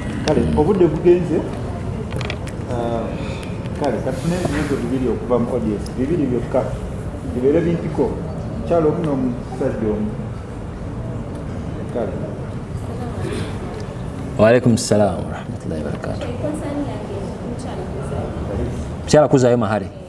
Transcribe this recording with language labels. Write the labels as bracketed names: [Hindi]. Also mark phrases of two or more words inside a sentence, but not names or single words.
[Ganda] kale obudde bugenze kale katune ebibuzo bibiri okuva mu audience bibiri byokka bibeere bimpiko mukyalo omu n'omusajja omu kale [Arabic] وعليكم السلام ورحمة الله وبركاته. [Ganda] Mukyala kuzaayo mahale.